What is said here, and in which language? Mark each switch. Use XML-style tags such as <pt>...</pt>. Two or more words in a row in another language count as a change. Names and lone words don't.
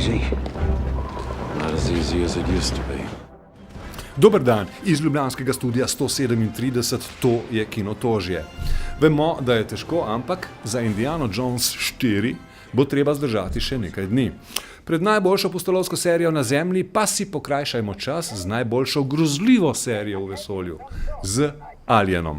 <en>Not as easy as it used to be.</en> <sl>Dober dan iz ljubljanskega studia 137, to je Kinotožje. Vemo, da je težko, ampak za Indiana Jones 4 bo treba zdržati še nekaj dni. Pred najboljšo pustolovsko serijo na Zemlji pa si pokrajšajmo čas z najboljšo grozljivo serijo v vesolju, z Alienom.</sl>